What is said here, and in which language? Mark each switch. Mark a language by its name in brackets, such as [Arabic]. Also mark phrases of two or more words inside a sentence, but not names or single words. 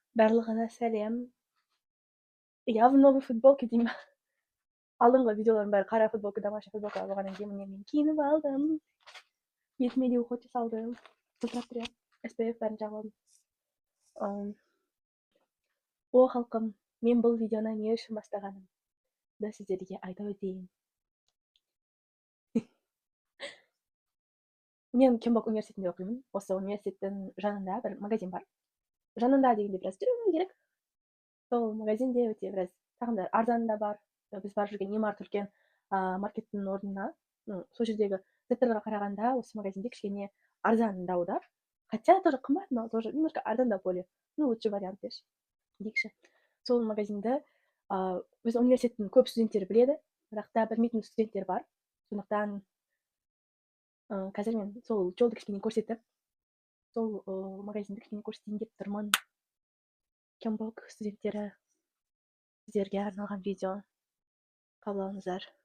[Kazakh] Барлығына сәлем. [Russian] Я в новой футболке деймін. [Kazakh] Алдыңғы видеолардың бәрі қара футболка, домашний футболка болғаннан кейін міне мен киініп алдым. Бетіме де уход жасалдым. Жылтырап тұр иә. SPF бәрін жағып алдым. О халқым, мен бұл видеоны не үшін бастағанымды сіздерге айта өтейін. Мен Кембок университетінде оқимын. Осы университеттің жанында бір магазин бар. Жанында дегенде біраз жүру керек. Сол магазинде өте біраз тағы да арзаны да бар. Біз барып жүрген Емарт үлкен маркеттің орнына, сол жердегі заттарға қарағанда осы магазинде кішкене арзандау да. [Russian] Хотя тоже қымбат, но тоже немножко арзандау более. Лучший вариант [Kazakh] деші. Дейікші. Сол магазинді біз университеттің көп студенттері біледі, бірақ та білмейтін студенттер бар. Сондықтан қазір мен сол жолды кішкене көрсетіп, сол магазинді кішкене көрсетейін деп тұрмын. Кембок студенттері, сіздерге арналған видео қабыл алыңыздар.